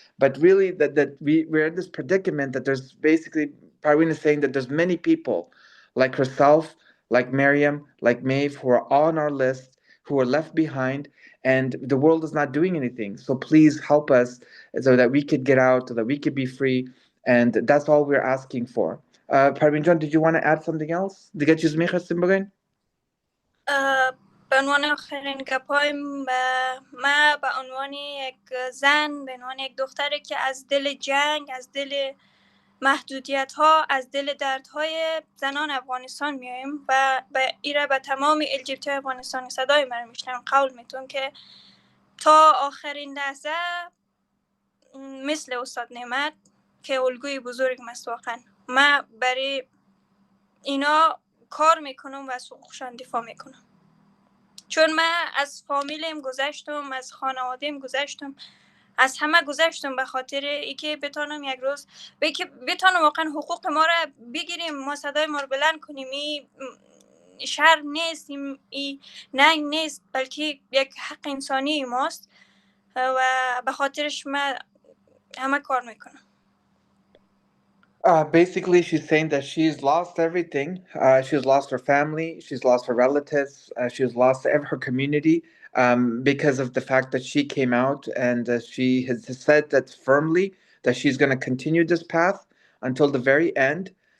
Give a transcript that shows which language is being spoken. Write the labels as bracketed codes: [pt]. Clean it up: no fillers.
[en] But really, that we're in this predicament that there's basically, Parween is saying that there's many people like herself, like Miriam, like Maeve, who are on our list, who are left behind, and the world is not doing anything. So please help us so that we could get out, so that we could be free. And that's all we're asking for. Parveen John, did you want to add something else? [fa] دیگه چیز می‌خواستیم بگین؟ به عنوان آخرین گپای من به عنوان یک زن، به عنوان یک دختری که از دل جنگ، از دل محدودیت ها، از دل دردهای زنان افغانستان میایم و به تمام LGBT افغانستان صدای من میشنم، قول میتون که تا آخرین لحظه مثل استاد نعمت که الگوی بزرگ است واقعا، من برای اینا کار میکنم و از حقوقشان دفاع میکنم، چون من از فامیلم گذشتم، از خانواده‌ام گذشتم، از همه گذشتم به خاطر اینکه بتونم یک روز بتونم واقعا حقوق ما را بگیریم، ما صدای ما رو بلند کنیم. این شر نیست، این ننگ نیست، بلکه یک حق انسانی ماست و به خاطرش من همه کار میکنم. [en] Basically, she's saying that she's lost everything. She's lost her family. She's lost her relatives. She's lost her community because of the fact that she came out, and she has said that firmly that she's going to continue this path until the very end.